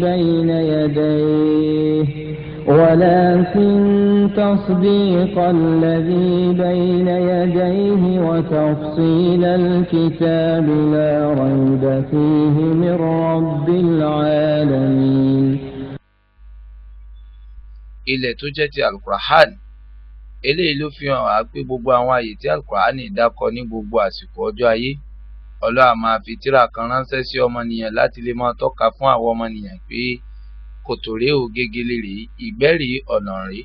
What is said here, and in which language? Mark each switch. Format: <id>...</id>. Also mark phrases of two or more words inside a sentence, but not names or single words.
<ar>بين يديه وتفصيل الكتاب لا ريب فيه من رب العالمين.</ar> <yo>ilẹ̀ tó jẹ́ ti alukur'an eléyìí ló fi hàn wá pé gbogbo àwọn àyè tí alukur'an dákọ ní gbogbo àsìkò ọjọ́ ayé Ọlọ́run máa fi tírà kan ránṣẹ́ sí ọmọnìyàn láti lè máa tọ́ka fún àwọn ọmọnìyàn pé kòtòrè ò gegele rèé ìgbẹ́rì ọ̀nà rèé.</yo>